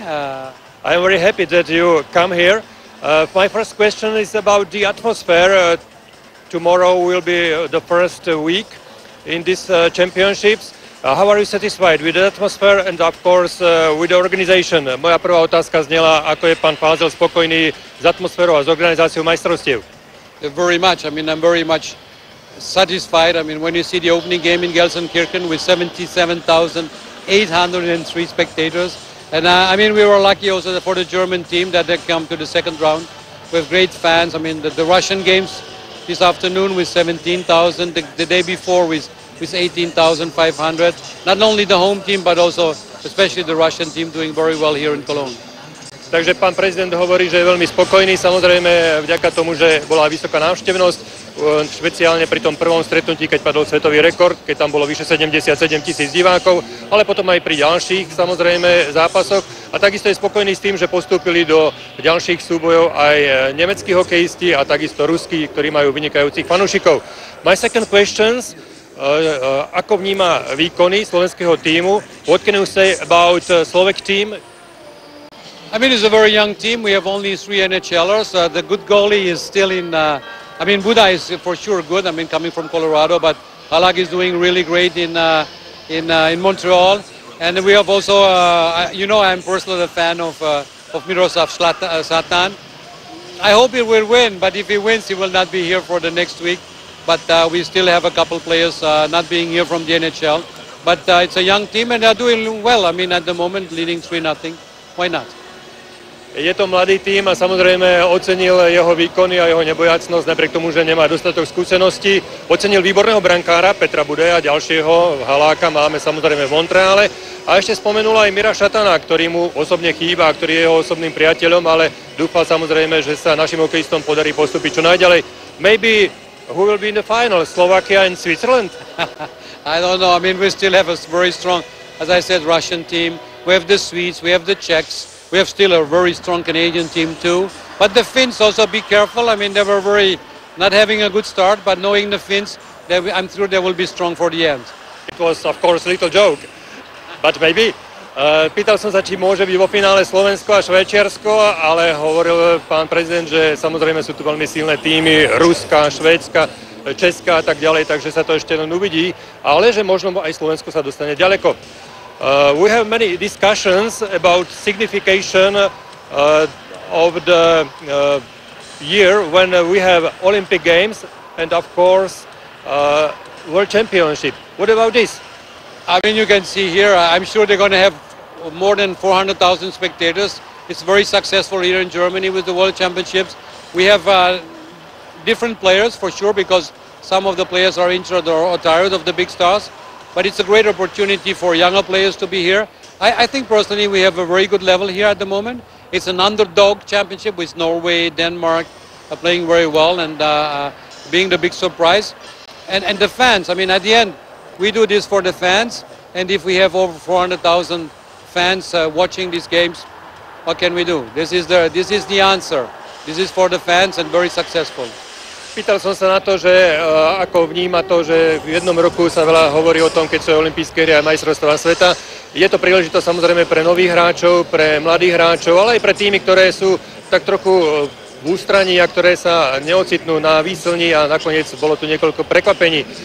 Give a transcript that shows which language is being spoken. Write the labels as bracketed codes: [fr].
[en] I am very happy that you come here. My first question is about the atmosphere. Tomorrow will be the first week in these championships. How are you satisfied with the atmosphere and of course with the organization? [sk] Moja prvá otázka znela, ako je pán Fázel spokojný s atmosférou a s organizáciou majstrovstiev. [en] Very much. I mean, I'm very much satisfied. I mean, when you see the opening game in Gelsenkirchen with 77,803 spectators. And I mean, we were lucky also for the German team that they come to the second round with great fans. I mean, the Russian games this afternoon with 17,000, the day before with 18,500. Not only the home team, but also especially the Russian team doing very well here in Cologne. [sk] Takže pán prezident hovorí, že je veľmi spokojný, samozrejme vďaka tomu, že bola vysoká návštevnosť, špeciálne pri tom prvom stretnutí, keď padol svetový rekord, keď tam bolo vyše 77 000 divákov, ale potom aj pri ďalších samozrejme zápasoch. A takisto je spokojný s tým, že postúpili do ďalších súbojov aj nemeckí hokejisti a takisto ruskí, ktorí majú vynikajúcich fanúšikov. [en] My second questions. [sk] Ako vníma výkony slovenského tímu? [en] What can you say about Slovak team? I mean, it's a very young team. We have only 3 NHLers. The good goalie is still in. I mean, Buda is for sure good. I mean, coming from Colorado, but Halak is doing really great in Montreal. And we have also, you know, I'm personally a fan of Miroslav Satan. I hope he will win, but if he wins, he will not be here for the next week. But we still have a couple players not being here from the NHL. But it's a young team and they're doing well. I mean, at the moment, leading 3-0. Why not? [sk] Je to mladý tím a samozrejme ocenil jeho výkony a jeho nebojacnosť, napriek tomu, že nemá dostatok skúseností. Ocenil výborného brankára Petra Budeja, ďalšieho Haláka máme samozrejme v Montreale. A ešte spomenul aj Mira Šatana, ktorý mu osobne chýba, ktorý je jeho osobným priateľom, ale dúfal samozrejme, že sa našim hokejistom podarí postúpiť čo najďalej. [en] Maybe who will be in the final, Slovakia and Switzerland? I don't know. I mean, we still have a very strong, as I said, Russian team. We have the Swedes, we have the Czechs. We have still a very strong Canadian team too. But the Finns also, be careful. I mean, they were not having a good start, but knowing the Finns, I'm sure they will be strong for the end. It was, of course, a little joke, but maybe. [sk] Pýtal som sa, či môže byť vo finále Slovensko a Švajčiarsko, ale hovoril pán prezident, že samozrejme sú tu veľmi silné týmy, Ruska, Švédska, Česká a tak ďalej, takže sa to ešte len uvidí, ale že možno aj Slovensko sa dostane ďaleko. [en] We have many discussions about signification of the year when we have Olympic Games and of course World Championship. What about this? I mean, you can see here, I'm sure they're going to have more than 400,000 spectators. It's very successful here in Germany with the World Championships. We have different players for sure because some of the players are injured or tired of the big stars. But it's a great opportunity for younger players to be here. I think personally we have a very good level here at the moment. It's an underdog championship with Norway, Denmark playing very well and being the big surprise. And the fans, I mean, at the end, we do this for the fans. And if we have over 400,000 fans watching these games, what can we do? This is the answer. This is for the fans and very successful. [sk] Pýtal som sa na to, že ako vníma to, že v jednom roku sa veľa hovorí o tom, keď sú olympijské hry a majstrovstvá sveta. Je to príležitosť samozrejme pre nových hráčov, pre mladých hráčov, ale aj pre týmy, ktoré sú tak trochu v ústraní a ktoré sa neocitnú na výslni a nakoniec bolo tu niekoľko prekvapení.